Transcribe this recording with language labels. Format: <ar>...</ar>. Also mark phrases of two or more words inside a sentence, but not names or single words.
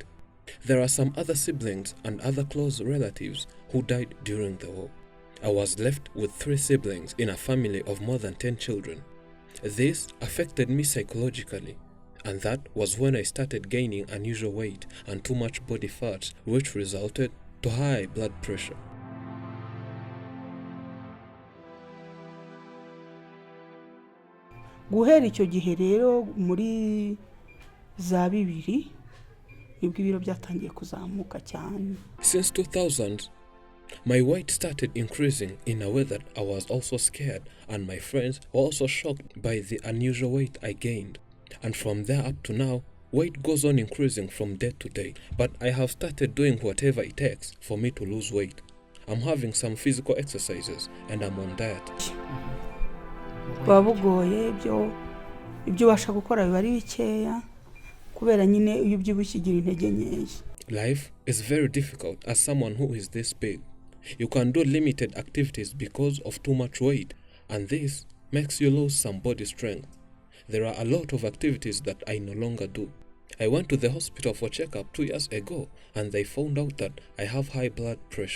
<en>There are some other siblings and other close relatives who died during the war. I was left with 3 siblings in a family of more than 10 children. This affected me psychologically. And that was when I started gaining unusual weight and too much body fat, which resulted to high blood pressure.</en> <rw>Guhera icyo gihe rero muri za 2000 nibwo ibiro byatangiye kuzamuka cyane.</rw> <en>Since 2000, my weight started increasing in a way that I was also scared, and my friends were also shocked by the unusual weight I gained. And from there up to now, weight goes on increasing from day to day. But I have started doing whatever it takes for me to lose weight. I'm having some physical exercises and I'm on diet.</en> <rw>Babugoye ibyo ubasha gukora biba ari bikeya kubera nyine iyo ubyibushye ugira intege nkeya.</rw> <en>Life is very difficult as someone who is this big. You can do limited activities because of too much weight, and this makes you lose some body strength. There are a lot of activities that I no longer do. I went to the hospital for checkup 2 years ago and they found out that I have high blood pressure.</en>